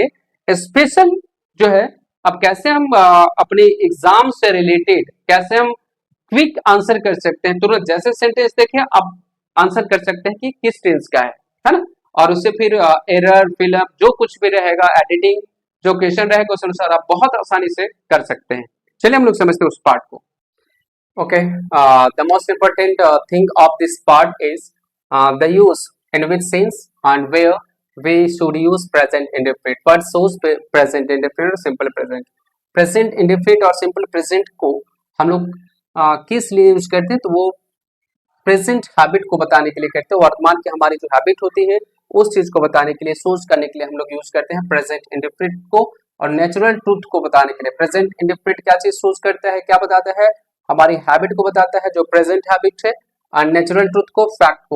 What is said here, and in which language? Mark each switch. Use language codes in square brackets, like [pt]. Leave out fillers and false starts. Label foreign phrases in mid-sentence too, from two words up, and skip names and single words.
[hi] स्पेशल जो है अब कैसे हम अपने एग्जाम से रिलेटेड कैसे हम [en] quick answer [hi] कर सकते हैं, तुरंत जैसे सेंटेंस देखें अब आंसर कर सकते हैं कि किस टेंस का है ना। और उससे फिर [en] error fillup [hi] जो कुछ भी रहेगा, एडिटिंग जो क्वेश्चन रहेगा उस अनुसार आप बहुत आसानी से कर सकते हैं। चलिए हम लोग समझते हैं उस पार्ट को। [en] Okay, the most important thing of this part is the use in which sense and where we should use present indefinite. What shows present indefinite [hi] और [en] simple present? Present indefinite [hi] और [en] simple present [hi] को हम लोग किस लिए यूज करते हैं? तो वो [en] present habit [hi] को बताने के लिए करते हैं, वर्तमान की हमारी जो हैबिट होती है उस चीज को बताने के लिए, सोच करने के लिए हम लोग यूज करते हैं [en] present indefinite [hi] को। और [en] natural truth [hi] को बताने के लिए [en] present indefinite [hi] क्या चीज सोच करता है, क्या बताता है, हमारी हैबिट को बताता है जो [en] present habit [hi] है, और [en] natural truth [hi] को, फैक्ट को।